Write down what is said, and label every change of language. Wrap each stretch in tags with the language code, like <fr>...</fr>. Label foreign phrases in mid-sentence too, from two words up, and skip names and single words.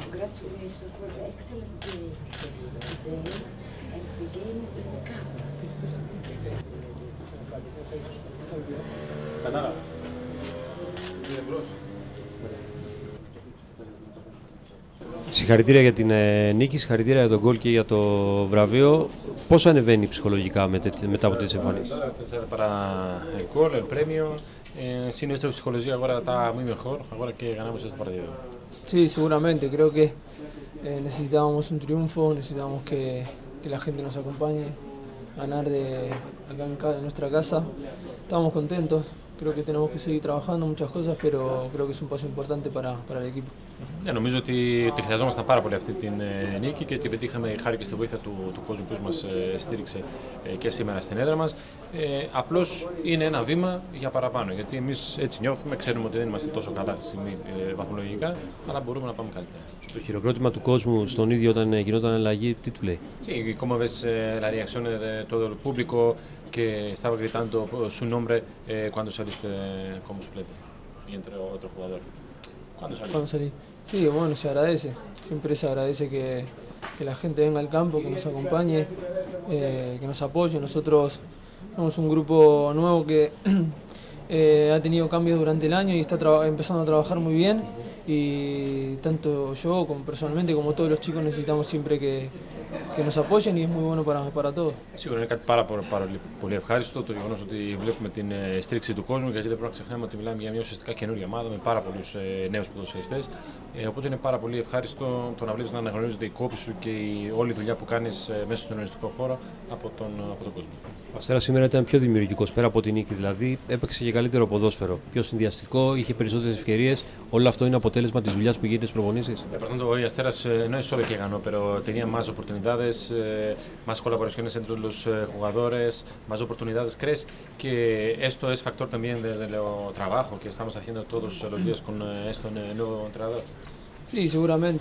<en>Congratulations for the excellent game today and the game in the cup.</en> <el>Κατάλαβα. Συγχαρητήρια για την νίκη, συγχαρητήρια για τον γκολ και για το βραβείο. Πώς ανεβαίνει ψυχολογικά μετά από τις εμφανίσεις?</el> <es>Para el gol, el premio, sí, nuestra psicología ahora está muy mejor, ahora que ganamos este partido. Sí, seguramente, creo que necesitábamos un triunfo, necesitábamos que la gente nos acompañe, ganar acá en nuestra casa. Estamos contentos, creo que tenemos que seguir trabajando muchas cosas, pero creo que es un paso importante para el equipo.</es> <el>Νομίζω ότι χρειαζόμασταν πάρα πολύ αυτή την νίκη και την πετύχαμε χάρη και στη βοήθεια του κόσμου που μας στήριξε και σήμερα στην έδρα μας. Απλώς είναι ένα βήμα για παραπάνω, γιατί εμείς έτσι νιώθουμε, ξέρουμε ότι δεν είμαστε τόσο καλά αυτή τη στιγμή βαθμολογικά, αλλά μπορούμε να πάμε καλύτερα. Το χειροκρότημα του κόσμου στον ίδιο όταν γινόταν αλλαγή, τι του λέει?</el> <es>Sí, como ves la reacción de todo el público que estaba gritando su nombre cuando saliste como suplente y entre otro jugador. Cuando salí. Sí, bueno, se agradece. Siempre se agradece que la gente venga al campo, que nos acompañe, que nos apoye. Nosotros somos un grupo nuevo que ha tenido cambios durante el año y está empezando a trabajar muy bien. Y tanto yo como personalmente como todos los chicos necesitamos siempre que nos apoyen y es muy bueno para todos.</es> <el>Σίγουρα είναι κάτι πάρα πολύ ευχάριστο το γεγονός ότι βλέπουμε την στήριξη του κόσμου, γιατί δεν πρέπει να ξεχνάμε ότι μιλάμε για μια ουσιαστικά καινούργια ομάδα με πάρα πολλούς νέους ποδοσφαιριστές. Οπότε είναι πάρα πολύ ευχάριστο το να βλέπεις να αναγνωρίζεται η κόπη σου και όλη η δουλειά που κάνεις μέσα στον αγωνιστικό χώρο από τον κόσμο. Ο Αστέρας σήμερα ήταν πιο δημιουργικός πέρα από την νίκη, δηλαδή έπαιξε και καλύτερο ποδόσφαιρο, πιο συνδυαστικό, είχε περισσότερες ευκαιρίες. Όλο αυτό είναι αποτέλεσμα της δουλειάς που γίνεται στις προπονήσεις.</el> <es>Por tanto, hoy Asteras no es solo que ganó, pero tenía más oportunidades, más colaboraciones entre los jugadores, más oportunidades. ¿Crees que esto es factor también del trabajo que estamos haciendo todos los días con este nuevo entrenador? Sí, seguramente.</es>